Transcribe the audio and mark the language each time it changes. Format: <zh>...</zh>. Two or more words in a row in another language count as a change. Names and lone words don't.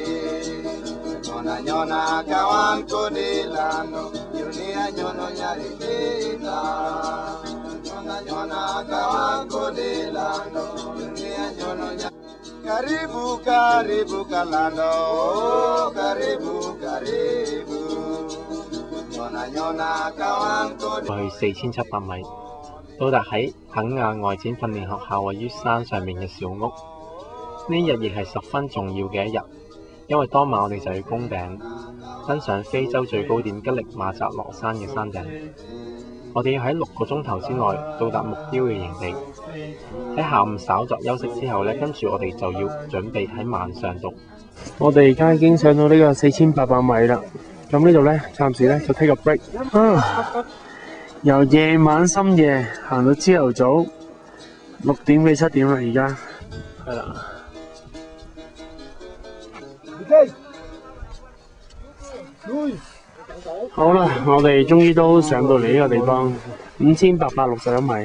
<sw>Nyona nyona kawan kodilano, dunia nyono nyari kita. Nyona nyona kawan kodilano, dunia nyono nyari. Karibu karibu kalando, oh, karibu karibu.</sw> <yue>去4700米， 到達喺肯亞外展訓練學校位於山上面嘅小屋。呢日亦係十分重要嘅一日，因為當晚我哋就要攻頂，登上非洲最高點吉力馬扎羅山嘅山頂。我哋要喺6個鐘頭之內到達目標嘅營地。喺下午稍作休息之後呢，跟住我哋就要準備喺晚上度。我哋而家已經上到呢個4800米啦。咁呢度呢，暫時呢就</yue> <en>take a break。</en> <yue>由夜晚深夜行到朝頭早6點幾7點啦，而家係啦。好啦，我哋終於都上到嚟呢個地方，5861米。</yue>